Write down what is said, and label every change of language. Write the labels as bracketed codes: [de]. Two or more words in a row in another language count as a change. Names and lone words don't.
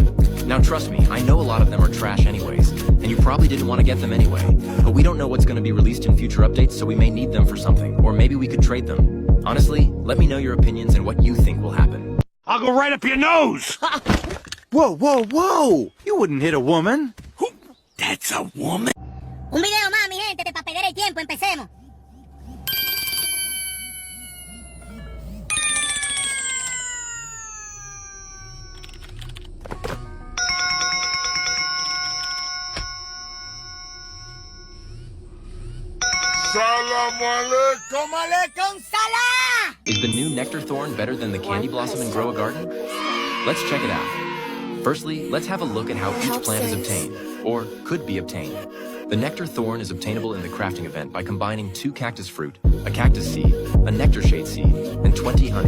[en] Now trust me, I know a lot of them are trash anyways, and you probably didn't want to get them anyway. But we don't know what's going to be released in future updates, so we may need them for something, or maybe we could trade them. Honestly, let me know your opinions and what you think will happen. I'll go right up your nose! Whoa, whoa, whoa! You wouldn't hit a woman. That's a woman? [es] Un video más, mi gente, de pa' perder el tiempo, empecemos. [ar] سلام عليكم, عليكم سلام! [en] Is the new nectar thorn better than the candy blossom and grow a garden? Let's check it out. Firstly, let's have a look at how each plant is obtained, or could be obtained. The nectar thorn is obtainable in the crafting event by combining 2 cactus fruit, a cactus seed, a nectar shade seed, and 20 honey.